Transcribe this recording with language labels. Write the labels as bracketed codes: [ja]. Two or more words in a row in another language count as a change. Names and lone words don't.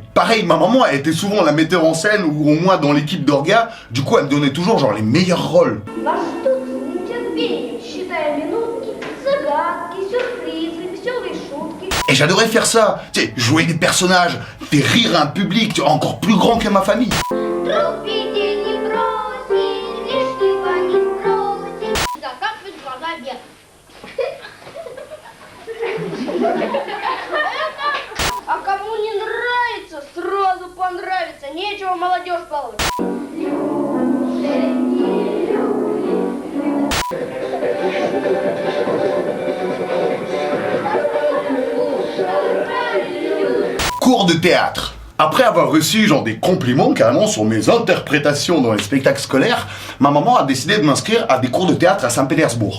[fr] Pareil, ma maman, elle était souvent la metteur en scène ou au moins dans l'équipe d'orga, du coup, elle me donnait toujours genre les meilleurs rôles. Et j'adorais faire ça, tu sais, jouer des personnages, faire rire un public tu vois, encore plus grand que ma famille. [ru] А кому не нравится, сразу понравится. Нечего молодежь баловать. [fr] Cours de théâtre. Après avoir reçu genre des compliments carrément sur mes interprétations dans les spectacles scolaires, ma maman a décidé de m'inscrire à des cours de théâtre à Saint-Pétersbourg.